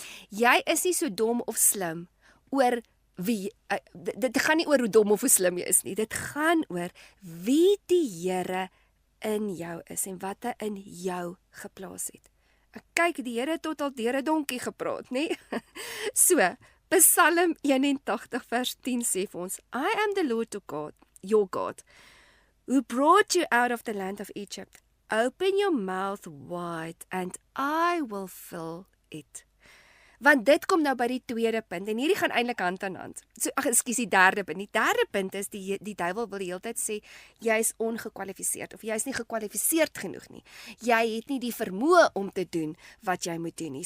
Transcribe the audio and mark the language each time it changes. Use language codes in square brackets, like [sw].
[af] Jy is nie so dom of slim oor wie, dit gaan nie oor hoe dom of hoe slim jy is nie. Dit gaan oor wie die Here in jou is en wat hy in jou geplaas het. Ek kyk, die Here het tot al deur 'n donkie gepraat, nê? So, Psalm 81 vers 10 sê vir ons, [en] I am the Lord God, your God, who brought you out of the land of Egypt. Open your mouth wide and I will fill it. [af] Want dit kom nou by die tweede punt en hierdie gaan eintlik hand aan hand. So die derde punt. Die derde punt is die duiwel wil die hele tyd sê jy is ongekwalifiseerd of jy is nie gekwalifiseerd genoeg nie. Jy het nie die vermoë om te doen wat jy moet doen nie.